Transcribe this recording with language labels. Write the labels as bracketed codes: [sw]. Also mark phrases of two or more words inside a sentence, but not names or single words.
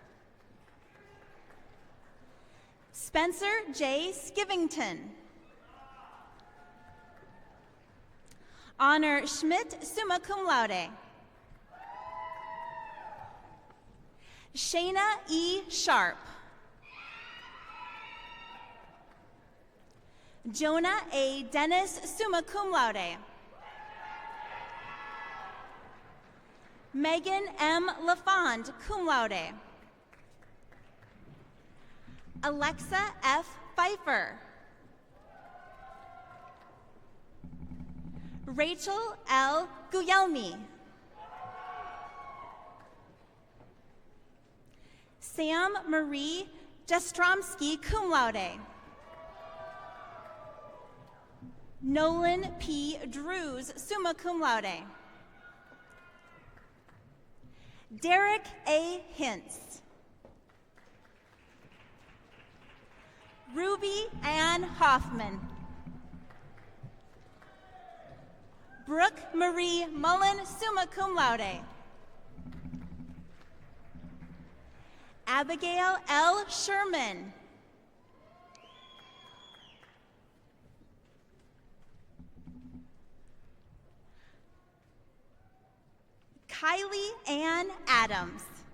[en] Spencer J. Skivington. Honor Schmidt, [la] summa cum laude. [en] Shayna E. Sharp. Jonah A. Dennis, [la] summa cum laude. [en] Megan M. LaFond, [la] cum laude. [en] Alexa F. Pfeiffer. Rachel L. Guglielmi. Sam Marie Jastromski, [la] cum laude. [en] Nolan P. Drews, [la] summa cum laude. [en] Derek A. Hintz. Ruby Ann Hoffman. Brooke Marie Mullen, [la] summa cum laude. [en] Abigail L. Sherman. Kylie Ann Adams.